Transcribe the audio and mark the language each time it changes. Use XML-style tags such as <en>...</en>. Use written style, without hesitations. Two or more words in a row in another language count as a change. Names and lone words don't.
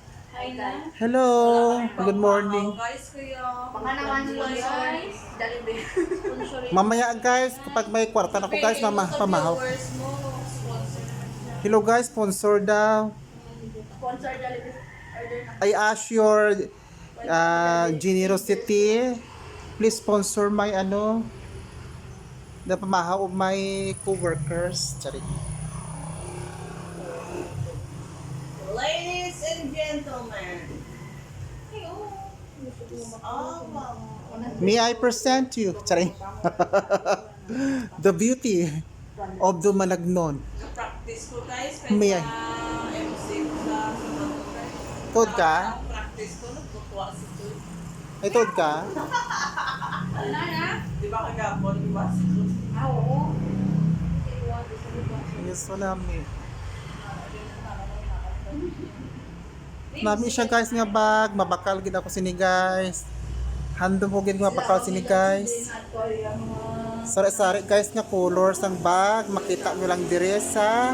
<hil>Hi na.</hil> <en>Hello. Good morning. Guys, kuya.</en> <hil>Baka naman guys. Dalibe. Mamaya, guys, kapag may kwarta na ako, guys, pamahaw. Viewers mo, sponsor na siya.</hil> <en>Hello, guys. Sponsor daw.</en> <hil>Sponsor Dalibe. Order na.</hil> <en>I ask your generosity. Please sponsor my the pamahaw of my co-workers.</en> <tl>Charit.</tl> <en>Ladies and gentlemen. Oh, wow. May I present you? Charit. The beauty of the Malagnon.</en> <hil>Practice ko guys.</hil> <en>May I?</en> <hil>MC ko sa guys. Tod ka? Practice ko, nagtutuwa si Tod. Ay, tod ka? Ano na? Di ba kagapon, di ba si Tod? Oo.</hil> <en>Yes,</en> <hil>wala mi. Nami siya guys nga bag. Mabakal gid ako sini guys. Handom ko gid nga bakal sini guys. Sari-sari guys nga colors ang bag. Makita nyo lang dire sa</hil>